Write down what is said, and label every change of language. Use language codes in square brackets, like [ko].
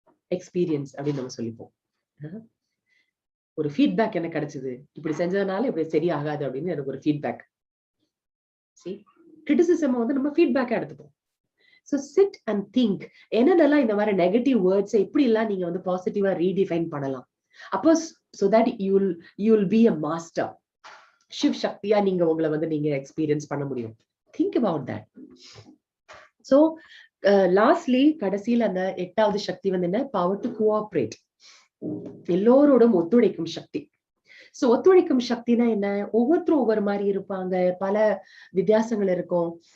[ta] Experience அப்படின்னு நம்ம சொல்லிப்போம். ஒரு ஃபீட்பேக் என்ன கிடைச்சது, இப்படி செஞ்சதுனால இப்படி சரியாகாது அப்படின்னு எனக்கு ஒரு ஃபீட்பேக். கிரிட்டிசிசம் நம்ம ஃபீட்பேக்கா எடுத்துப்போம். [en] So sit and think, [ta] என்னென்னலாம் இந்த மாதிரி நெகட்டிவ் வேர்ட்ஸ் இப்படி எல்லாம் நீங்க பாசிட்டிவா ரீடிஃபைன் பண்ணலாம். [en] அப்போ so that you'll be a master. [ta] சிவ் சக்தியா நீங்க உங்களை நீங்க எக்ஸ்பீரியன்ஸ் பண்ண முடியும். [en] Think about that. So lastly, [ta] கடைசியில் அந்த 8வது சக்தி என்ன? [en] Power to cooperate. [ta] எல்லோரோடும் ஒத்துழைக்கும் சக்தி. சோ ஒத்துழைக்கும் சக்தினா என்ன? ஒவ்வொருத்தரும் ஒவ்வொரு மாதிரி இருப்பாங்க, பல வித்தியாசங்கள் இருக்கும்.